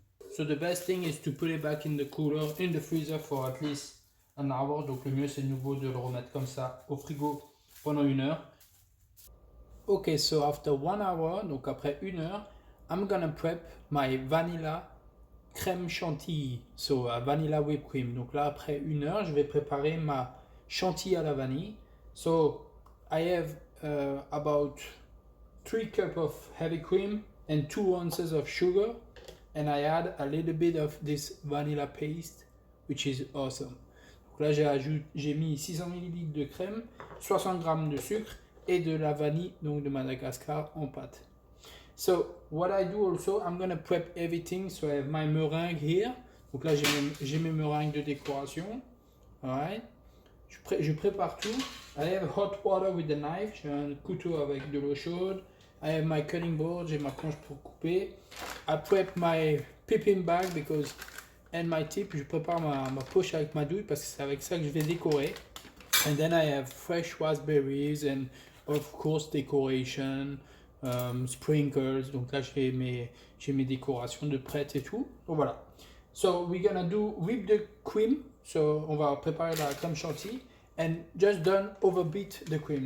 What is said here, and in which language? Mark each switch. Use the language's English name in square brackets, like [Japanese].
[English] So the best thing is to put it back in the cooler, in the freezer for at least an hour. [French] Donc le mieux c'est de nouveau de le remettre comme ça au frigo pendant 1 heure. [English] Ok, so after 1 hour, [French] donc après 1 heure, [English] I'm gonna prep my vanilla crème chantilly, so vanilla whipped cream. [French] Donc là après 1 heure, je vais préparer ma chantilly à la vanille. [English] So I have about 3 cups of heavy cream and 2 ounces of sugar. And I add a little bit of this vanilla paste, which is awesome. [French] Donc là, j'ai mis 600 ml de crème, 60 g de sucre et de la vanille, donc de Madagascar en pâte. [English] So what I do also, I'm gonna prep everything. So I have my meringue here. [French] Donc là, j'ai mes meringues de décoration. Alright. Je prépare tout. [English] I have hot water with the knife. [French] J'ai un couteau avec de l'eau chaude. [English] I have my cutting board, [French] j'ai ma planche pour couper. [English] I prep my piping bag because, and my tip, [French] je prépare ma poche avec ma douille parce que c'est avec ça que je vais décorer. [English] And then I have fresh raspberries and of course decoration, sprinkles. [French] Donc là j'ai mes décorations de prêtes et tout. Donc voilà. [English] So we're gonna do whip the cream. So [French] on va préparer la crème chantilly [English] and just don't overbeat the cream.